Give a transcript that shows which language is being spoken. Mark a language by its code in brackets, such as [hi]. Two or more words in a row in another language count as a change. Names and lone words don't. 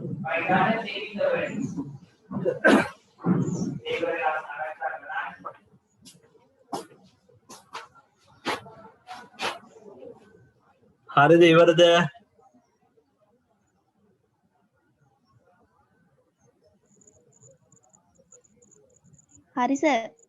[en] Python saving the values. [hi] एक बार आप आराम से बनाएं. [si] හරිද ඉවරද? හරි සර්.